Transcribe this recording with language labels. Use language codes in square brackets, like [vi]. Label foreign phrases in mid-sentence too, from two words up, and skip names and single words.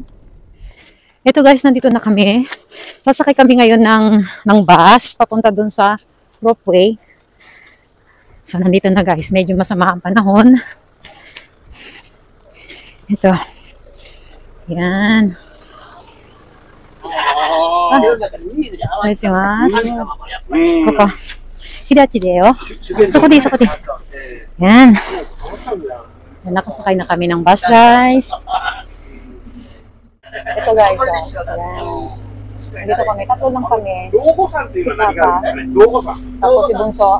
[tl] Ito guys, nandito na kami. Sasakay kami ngayon ng bus. Papunta dun sa ropeway. So, nandito na guys. Medyo masama ang panahon. Ito. Yan. [ja] お願いします。ここ。日立でよ。そこで. [tl] Yan. Nakasakay na kami ng bus, guys. Ito, guys. Yan. Dito kami. Tatlo lang kami. Si Papa. Tapos si Bunso.